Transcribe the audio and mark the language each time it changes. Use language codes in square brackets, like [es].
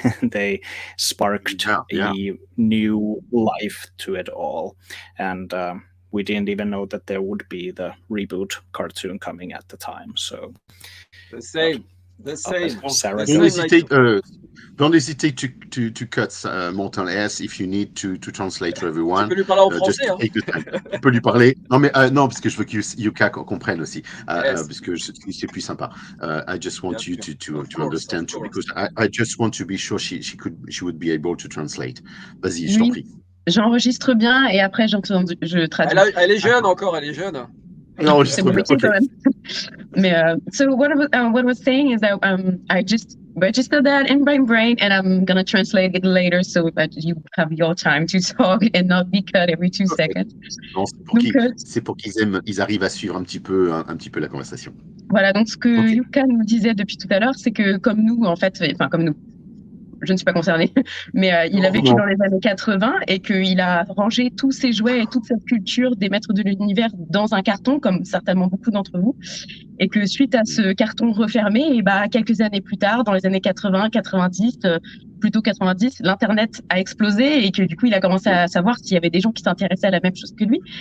[en] They sparked a new life to it all. And we didn't even know that there would be the reboot cartoon coming at the time. So the same. Don't hesitate to cut Mortal S if you need to translate to everyone. [fr] Tu peux lui parler en français, hein. Tu peux lui parler. Non, mais non, parce que je veux que Jukka comprenne aussi, parce que c'est plus sympa. [en] I just want you to understand too, because I just want to be sure she would be able to translate. [fr] Vas-y, je t'en prie. J'enregistre bien et après je traduis. Elle est jeune encore, elle est jeune. No, c'est bon, okay. [en] So what I was saying is that I just registered that in my brain, and I'm gonna translate it later so that you have your time to talk and not be cut every 2 seconds. [fr] Non, c'est pour qu'ils arrivent à suivre un petit peu la conversation. Voilà, donc ce que Jukka nous disait depuis tout à l'heure, c'est que comme nous, en fait, enfin comme nous, je ne suis pas concernée, mais il a vécu dans les années 80 et qu'il a rangé tous ses jouets et toute cette culture des Maîtres de l'Univers dans un carton, comme certainement beaucoup d'entre vous, et que suite à ce carton refermé, et quelques années plus tard, dans les années 80, 90, plutôt 90, l'Internet a explosé et que du coup, il a commencé à savoir s'il y avait des gens qui s'intéressaient à la même chose que lui.